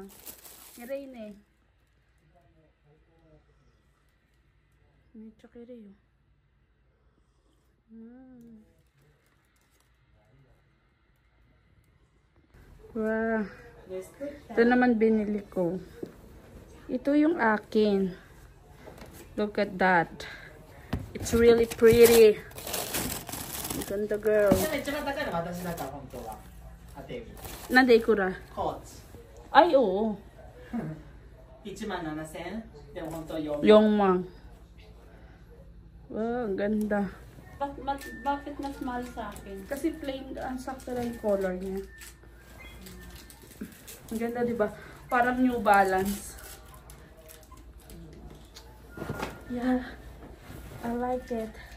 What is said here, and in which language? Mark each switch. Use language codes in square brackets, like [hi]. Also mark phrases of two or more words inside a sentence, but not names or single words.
[tl] Nirain eh. Medyo kiri. Wow. Ito naman binili ko. Ito yung akin. [en] Look at that. It's really pretty. [tl] Ganda girl. [ja] なんで いくら? コーチ [tl] Ay, oo. [ja] 17,000でも本当4 [tl] Yung mang. Wow, ang ganda. Bakit mas mahal sa akin? Kasi plain, ang sakto lang yung color niya. Ang ganda, di ba? Parang New Balance. [en] Yeah, I like it.